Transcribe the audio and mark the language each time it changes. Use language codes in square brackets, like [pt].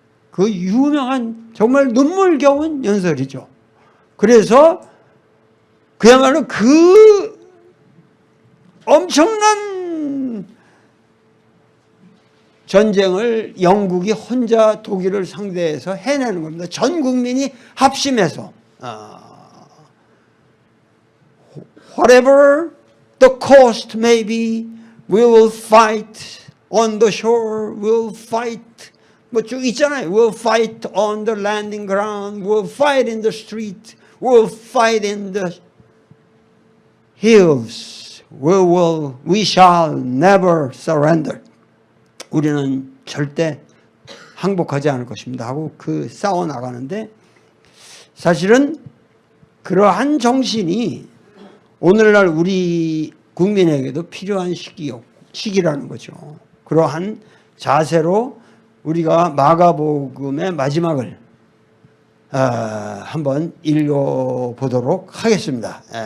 [ko] 그 유명한 정말 눈물겨운 연설이죠. 그래서 그야말로 그 엄청난 전쟁을 영국이 혼자 독일을 상대해서 해내는 겁니다. 전 국민이 합심해서 [en] Whatever the cost may be, we will fight on the shore, we'll fight [ko] 뭐 쭉 있잖아요. [en] We'll fight on the landing ground, we'll fight in the street, we'll fight in the hills, we shall never surrender. [ko] 우리는 절대 항복하지 않을 것입니다 하고 그 싸워 나가는데, 사실은 그러한 정신이 오늘날 우리 국민에게도 필요한 시기라는 거죠. 그러한 자세로 우리가 마가복음의 마지막을 한번 읽어보도록 하겠습니다.